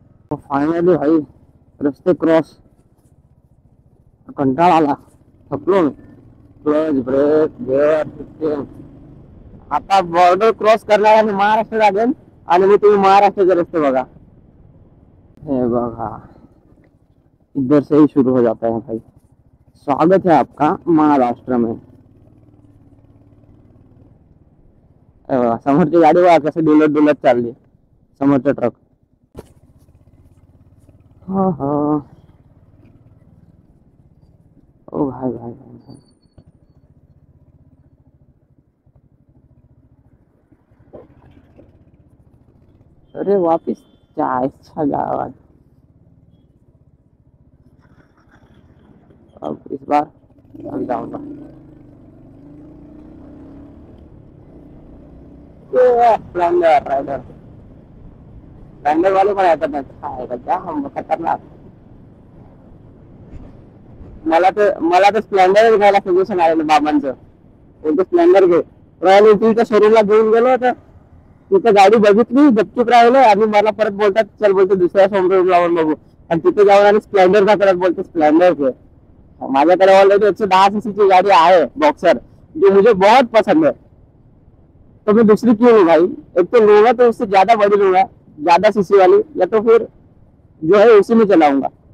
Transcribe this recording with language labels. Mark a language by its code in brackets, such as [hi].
[mr] Finally भाई रस्ते cross. कंटाळा आला, थकलो. Clutch, break, gear system. आता बॉर्डर क्रॉस करणार आहे महाराष्ट्र लागेल. आणि मी तुम्ही महाराष्ट्राचे रस्ते बघा. हे बघा, [hi] इधर से ही शुरू हो जाता है भाई. स्वागत है आपका महाराष्ट्र में. [mr] समोरची गाडी बघा कसं डुलत डुलत चालली, समोरचा ट्रक. हो हो. [hi] ओ भाई भाई भाई भाई. [mr] अरे वापिस जायच्या गावात. [hi] अब इस बार हम जाऊंगा. [mr] स्प्लेंडर राइडर, स्प्लेंडर वाले पण येतात नाही का [hi] हम खतरनाक. [mr] मला तर स्प्लेंडर घ्यायला सजेशन आलेलं बाबांचं. कोणतं स्प्लेंडर घे. रॉयल एनफिल्डच्या शोरूमला घेऊन गेलो होतं. तिथे गाडी बघितली, गपचूप राहिलो. आणि मला परत बोलतात चल बोलतो दुसऱ्या शोरूम लावून बघू. आणि तिथे जाऊन आणि स्प्लेंडरचा परत बोलतो स्प्लेंडर घे. [hi] माझ्याकडे ऑलरेडी 110 सीसी की गाड़ी है बॉक्सर, जो मुझे बहुत पसंद है. तो मैं दूसरी क्यों लूँ भाई? एक तो लूंगा तो उससे ज्यादा बड़ी लूंगा, ज्यादा सीसी वाली, या तो फिर जो है उसी में चलाऊंगा.